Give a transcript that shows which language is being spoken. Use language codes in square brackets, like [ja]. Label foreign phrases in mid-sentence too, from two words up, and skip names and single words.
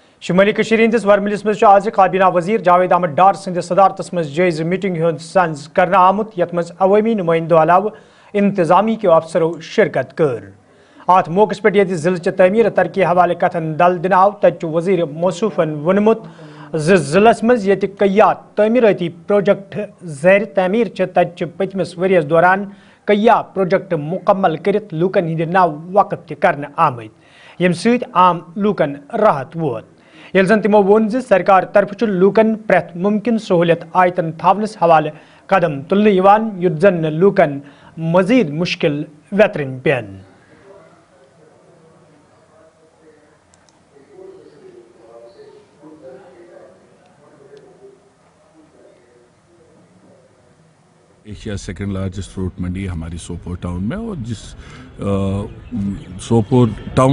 [ks] شمالی کشمیر ہندس ورملس مز آج کابینہ وزیر جاوید احمد ڈار سند صدارتس مز جائزہ میٹنگ ہند سنز کرنا آمت یت مز عوامی نمائندوں علاوہ انتظامی کے افسروں شرکت کر ات موقع پہ یہ ضلع چہ تعمیر ترقی حوالہ کتن دل دن آو تت وزیر موصوفن ونمت ضلع مز یہ کیا تعمیراتی پروجیکٹ زیر تعمیر تت پتمس ورس دوران کیا پروجیکٹ مکمل کرت لوکن ہند نو وقف کرنا آمت یم سیت عام لوکن راحت ووت یل زن تمو وون سرکار طرف لوکن پریت ممکن سہولت آیتن تھونس حوالہ قدم تلنے یت زن لوکن مزید مشکل ویترن پین [ur] ایشیا [en] second largest fruit [ur] منڈی ہماری سوپور ٹاؤن میں، اور جس سوپور ٹاؤن